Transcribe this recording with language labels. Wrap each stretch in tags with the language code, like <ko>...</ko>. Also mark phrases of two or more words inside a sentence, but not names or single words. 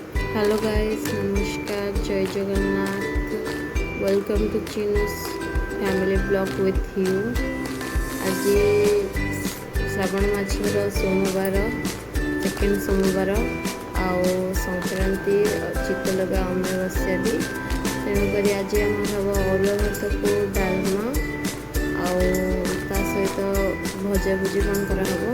<en>Hello guys, namaskar, Jai Jagannath. Welcome to Chinu's family vlog with you.</en> <or>ଆଜି ଶ୍ରାବଣ ମାସର ସୋମବାର, ସେକେଣ୍ଡ ସୋମବାର ଆଉ ସଂକ୍ରାନ୍ତି ଚିତ୍ତଲଗା ଅମାବାସ୍ୟା ବି। ତେଣୁକରି ଆଜି ଆମର ହେବ ଅରୁଆ ଭାତକୁ ଡାଲମା ଆଉ ତା ସହିତ ଭଜାଭୁଜି କ'ଣ କରାହେବ।</or>